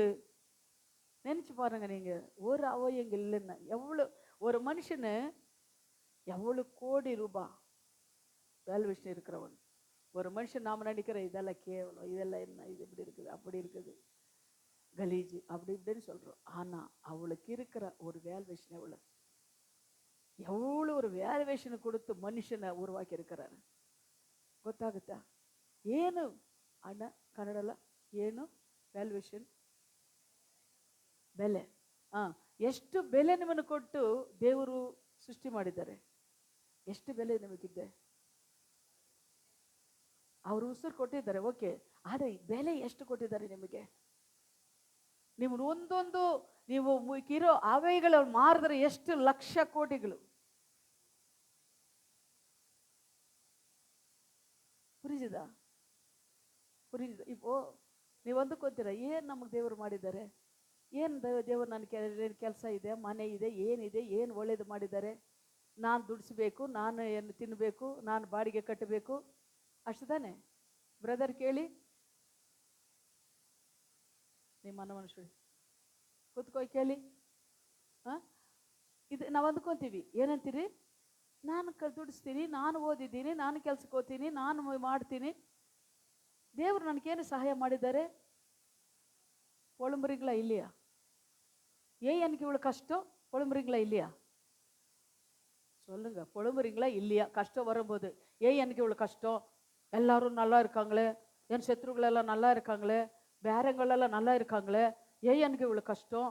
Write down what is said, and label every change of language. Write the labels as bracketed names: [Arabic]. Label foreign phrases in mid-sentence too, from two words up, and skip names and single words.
[Tamil] நினைச்சு பாருங்க, நீங்க ஒரு அவயங்கள் இல்லைன்னா எவ்வளவு ஒரு மனுஷனு எவ்வளவு கோடி ரூபாய் வேல்யூவேஷன் இருக்கிறவன் ஒரு மனுஷன். நாம நினைக்கிற இதெல்லாம் கேவலம், இதெல்லாம் என்ன, இது இப்படி இருக்குது, அப்படி இருக்குது, கலீஜி, அப்படி இப்படின்னு சொல்றோம். ஆனா அவளுக்கு இருக்கிற ஒரு வேல்யூவேஷன் எவ்வளவு ஒரு வேல்யூவேஷனை கொடுத்து மனுஷனை உருவாக்கி இருக்கிறாரு. [Kannada] ಗೊತ್ತಾಗುತ್ತಾ? ಏನು ಅಣ್ಣ ಕನ್ನಡಲ್ಲ, ಏನು ವ್ಯಾಲ್ಯೂಯೇಷನ್? ಬೆಲೆ. ಎಷ್ಟು ಬೆಲೆ ನಿಮ್ಮನ್ನು ಕೊಟ್ಟು ದೇವರು ಸೃಷ್ಟಿ ಮಾಡಿದ್ದಾರೆ. ಎಷ್ಟು ಬೆಲೆ ನಿಮಗಿದೆ? ಅವರು ಉಸಿರು ಕೊಟ್ಟಿದ್ದಾರೆ, ಓಕೆ. ಆದರೆ ಬೆಲೆ ಎಷ್ಟು ಕೊಟ್ಟಿದ್ದಾರೆ ನಿಮಗೆ? ನೀವು ಒಂದೊಂದು ನೀವು ಇರೋ ಅವಯಗಳು ಮಾರಿದ್ರೆ ಎಷ್ಟು ಲಕ್ಷ ಕೋಟಿಗಳು. [Tamil] புரிஞ்சுதா? புரிஞ்சுதா? [Kannada] இப்போ ನೀವು ಅಂದುಕೊತೀರ, ಏನು ನಮಗೆ ದೇವರು ಮಾಡಿದ್ದಾರೆ? ಏನು ದೇವರು ನನ್ನ ಕೆಲಸ ಇದೆ, ಮನೆ ಇದೆ, ಏನಿದೆ, ಏನು ಒಳ್ಳೇದು ಮಾಡಿದ್ದಾರೆ? ನಾನು ದುಡಿಸ್ಬೇಕು, ನಾನು ಏನು ತಿನ್ನಬೇಕು, ನಾನು ಬಾಡಿಗೆ ಕಟ್ಟಬೇಕು, ಅಷ್ಟು ತಾನೆ ಬ್ರದರ್? ಕೇಳಿ, ನಿಮ್ಮ ಮನುಷ್ಯ ಕೂತ್ಕೊಯ್ ಕೇಳಿ. ಇದು ನಾವು ಅಂದ್ಕೊತೀವಿ. ಏನಂತೀರಿ? ನಾನು ದುಡಿಸ್ತೀನಿ, ನಾನು ಓದಿದ್ದೀನಿ, ನಾನು ಕೆಲ್ಸಕ್ಕೆ ಹೋಗ್ತೀನಿ, ನಾನು ಮಾಡ್ತೀನಿ. ದೇವರು ನನಗೇನು ಸಹಾಯ ಮಾಡಿದ್ದಾರೆ? [Tamil] பொழும்புறீங்களா இல்லையா? ஏன் எனக்கு இவ்வளோ கஷ்டம்? பொழும்புறீங்களா இல்லையா? சொல்லுங்க, பொழும்புறீங்களா இல்லையா? கஷ்டம் வரும்போது ஏன் எனக்கு இவ்வளோ கஷ்டம்? எல்லாரும் நல்லா இருக்காங்களே, என் சத்ருக்கள் எல்லாம் நல்லா இருக்காங்களே, பேரங்களெல்லாம் நல்லா இருக்காங்களே, ஏன் எனக்கு இவ்வளோ கஷ்டம்?